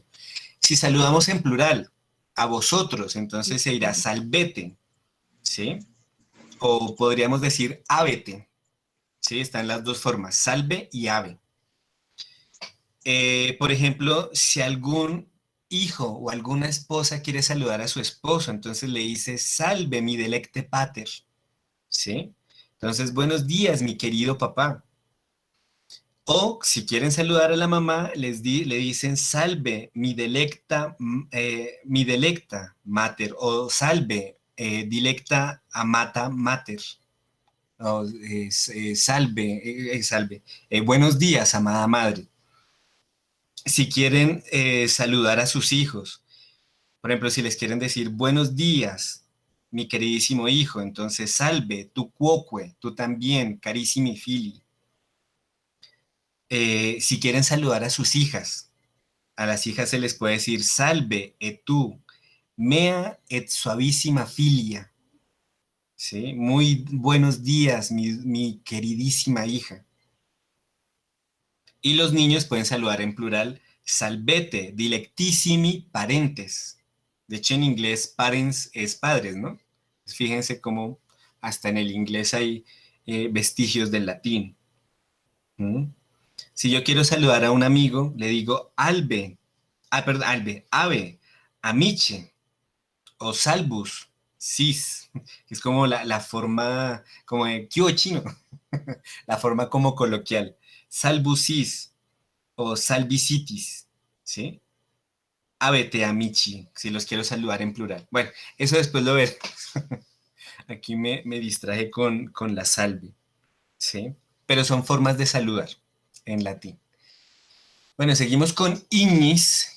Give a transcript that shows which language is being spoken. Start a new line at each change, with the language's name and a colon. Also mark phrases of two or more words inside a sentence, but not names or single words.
Spanish: Si saludamos en plural, a vosotros, entonces se dirá salvete, ¿sí? O podríamos decir ábete, ¿sí? Están las dos formas, salve y ave. Por ejemplo, si algún hijo o alguna esposa quiere saludar a su esposo, entonces le dice,
Latin: salve mi delecte pater,
Spanish: ¿sí? Entonces, buenos días, mi querido papá. O si quieren saludar a la mamá, le dicen
Latin: salve, mi delecta mater,
Spanish: o
Latin: salve, dilecta amata mater,
Spanish: o salve, buenos días, amada madre. Si quieren saludar a sus hijos, por ejemplo, si les quieren decir buenos días, mi queridísimo hijo, entonces
Latin: salve, tu quoque,
Spanish: tú también,
Latin: carissimi fili.
Spanish: Si quieren saludar a sus hijas, a las hijas se les puede decir
Latin: salve et tu, mea et suavísima filia.
Spanish: ¿Sí? Muy buenos días, mi queridísima hija. Y los niños pueden saludar en plural,
Latin: salvete, dilectissimi parentes.
Spanish: De hecho, en inglés, parents es padres, ¿no? Fíjense cómo hasta en el inglés hay vestigios del latín. ¿Mm? Si yo quiero saludar a un amigo, le digo
Latin: albe, ave, amiche,
Spanish: o
Latin: salvus, sis,
Spanish: que es como la forma, como de ¿qué hubo, chino? La forma como coloquial.
Latin: Salvus sis, o salvicitis,
Spanish: ¿sí?
Latin: Avete amici,
Spanish: si los quiero saludar en plural. Bueno, eso después lo veré. Aquí me distraje con la salve, ¿sí? Pero son formas de saludar en latín. Bueno, seguimos con ignis.